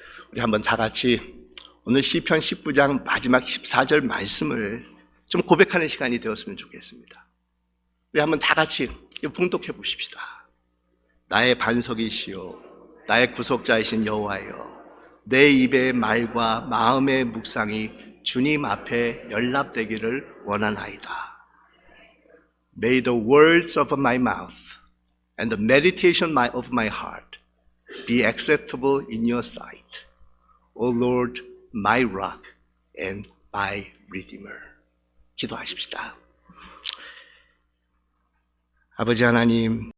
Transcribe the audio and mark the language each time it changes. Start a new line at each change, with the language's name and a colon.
Korean: 우리 한번 다 같이 오늘 시편 19장 마지막 14절 말씀을 좀 고백하는 시간이 되었으면 좋겠습니다. 우리 한번 다 같이 봉독해 보십시다. 나의 반석이시요 나의 구속자이신 여호와여, 내 입의 말과 마음의 묵상이 주님 앞에 연락되기를 원하나이다.
English: May the words of my mouth and the meditation of my heart be acceptable in your sight, O Lord, my rock and my redeemer.
Korean: 기도하십시다. 아버지 하나님,